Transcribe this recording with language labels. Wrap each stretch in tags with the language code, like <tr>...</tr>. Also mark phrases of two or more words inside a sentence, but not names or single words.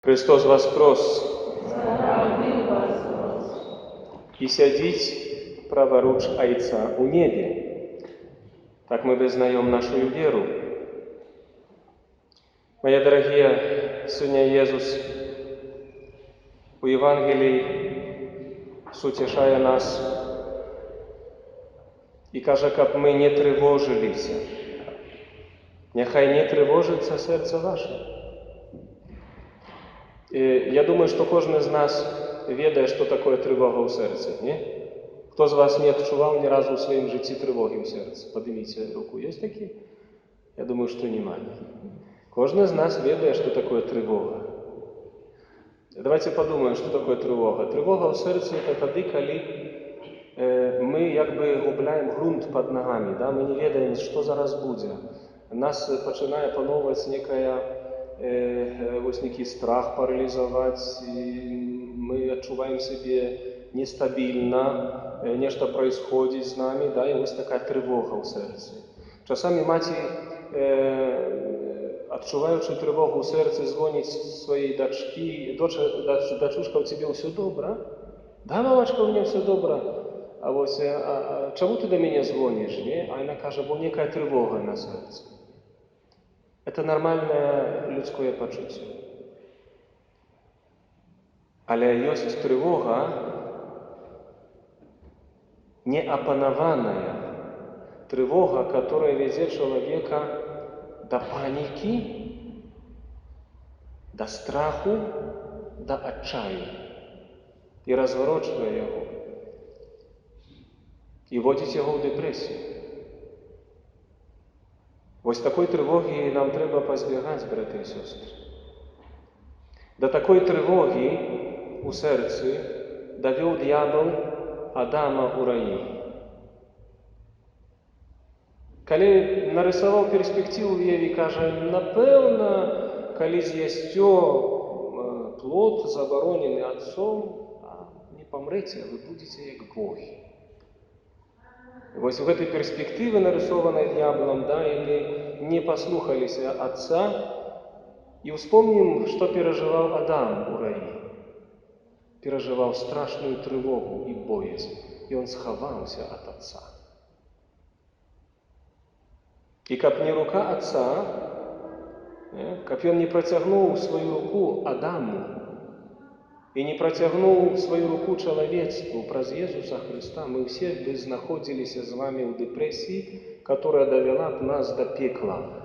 <uk>Христос воскрес! І сядить праворуч Отца у небе.</uk> <ru>Так мы вызнаем нашу веру. Мои дорогие, сегодня Иисус у Евангелии, сутешая нас, и каже, как мы не тревожились.</ru> <uk>Нехай не тревожится серце ваше.</uk> <ru>Я думаю, что кожен из нас ведает, что такое тревога в сердце, не? Кто из вас не отчувал ни разу в своем житті тревоги в сердце? Поднимите руку. Есть такие? Я думаю, что немає. Кожен из нас ведает, что такое тревога. Давайте подумаем, что такое тревога. Тревога в сердце – это</ru> <uk>тоді, коли</uk> <ru>мы</ru> <uk>якби губляем</uk> <ru>грунт под ногами, да? Мы не ведаем, что</ru> <uk>зараз буде.</uk> <ru>Нас</ru> <uk>починає пановувати</uk> <ru>некий страх парализовать, мы отчуваем себе нестабильно, нечто происходит с нами, да, и вот такая тревога в сердце.</ru> <uk>Часами мати, отчуваючи тривогу в серці, дзвонить своїй дочці, дочушка, у тебе все добре?</uk> <ru>Да, мамочка,</ru> <uk>у мене все добре. А ось, чому ти до мене дзвониш? А вона каже, бо некая тривога на серці.</uk> <ru>Это нормальное людское почуття. Але есть тревога неопанованная, тревога, которая ведет человека до паники, до страху, до отчаяния и разворачивает его, и вводит его в депрессию.</ru> <uk>Ось такой тривоги нам треба позбігати, брати і сестри. До такої тривоги у серці довів дьявол Адама у раї. Коли нарисував перспективу в Єві, каже, напевно, коли з'їсте плод, заборонений Отцом, не помрете, ви будете як боги.</uk> <ru>Ось в этой перспективе, нарисованной дьяволом, да, и мы не послухались Отца, и вспомним, что переживал Адам</ru> <uk>у раї.</uk> <ru>Переживал страшную тревогу и боязнь, и он сховался от Отца. И как не рука Отца, как он не протягнул свою руку Адаму, и не протягнул свою руку человечеству праз Иисуса Христа, мы все бы находились с вами в депрессии, которая довела бы нас до пекла.</ru>